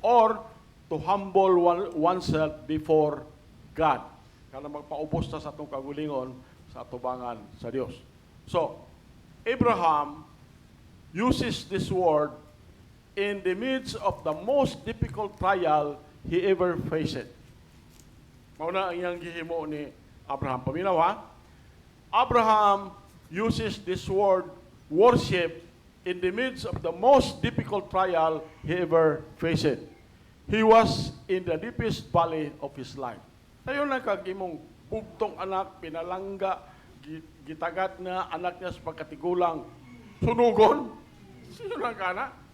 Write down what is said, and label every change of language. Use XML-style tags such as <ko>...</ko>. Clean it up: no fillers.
<en>Or to humble oneself before God.</en> <ceb>Kanang magpaubos ta sa atong kaugalingon, sa atubangan sa Dios.</ceb> <en>So, Abraham uses this word in the midst of the most difficult trial he ever faced.</en> <ceb>Mauna ang iyang gihimo ni Abraham. Paminaw ha?</ceb> <en>Abraham uses this word, worship, in the midst of the most difficult trial he ever faced. He was in the deepest valley of his life.</en> <ceb>Tayo na kag-imong bugtong anak, pinalangga, gitagat na anak niya sa pagkatigulang, sunugon, sino lang ka na?</ceb>